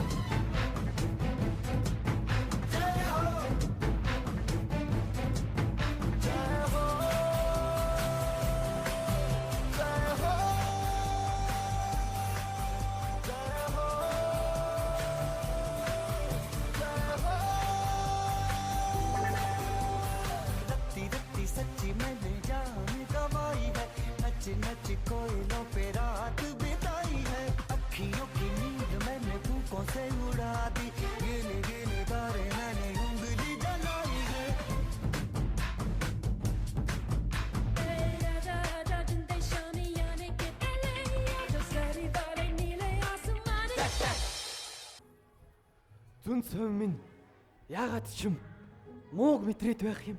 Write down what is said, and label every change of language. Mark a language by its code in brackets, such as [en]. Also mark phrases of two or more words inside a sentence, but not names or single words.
[hi] जय हो जय हो सच्ची मैंने जान गवाई है नच नच कोयलों पे रात बिताई है अखियों की नींद मैंने फूकों से उड़ा दी गिले गिले तारे मैंने उंगली जलाई है [mn] Зүн совин минь яагаад ч юм мууг мэдрээд байх юм.